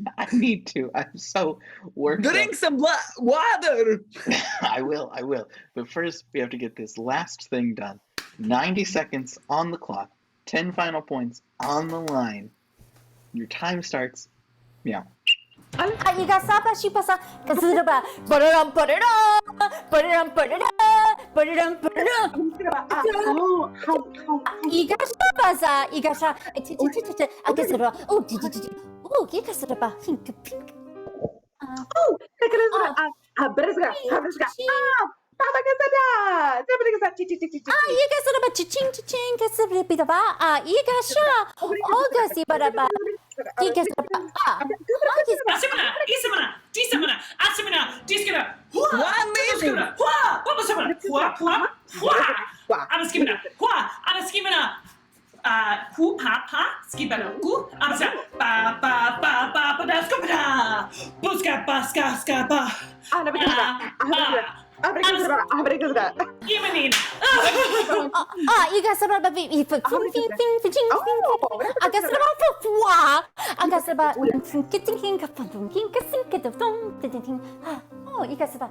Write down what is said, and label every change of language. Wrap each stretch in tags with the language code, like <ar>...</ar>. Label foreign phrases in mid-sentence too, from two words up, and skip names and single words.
<en>I need to. I'm so worked Drink up. some water. I will. But first, we have to get this last thing done. 90 seconds on the clock. 10 final points on the line. Your time starts. Meow. Iga saba shipasa kasuraba bararam bararam bararam bararam bararam bararam. Iga saba za iga sha agasara oh iga saba pink pink. Iga saba ching ching kasabri bidaba iga sha ogasi baraba. Iga saba Asimana, Isamana, Disamana, Asimana, Diskina, Hua, 1 minute. Hua, Babasamana, Hua, Abaskimana, Hua, Abaskimana, Hu, Pa, Skibana, Gu, Abasa, Ba, Daskabana, Buska, Skaba, Yemenina. Iga saba babi fing aga saba fwa aga saba kitting oh iga saba</en>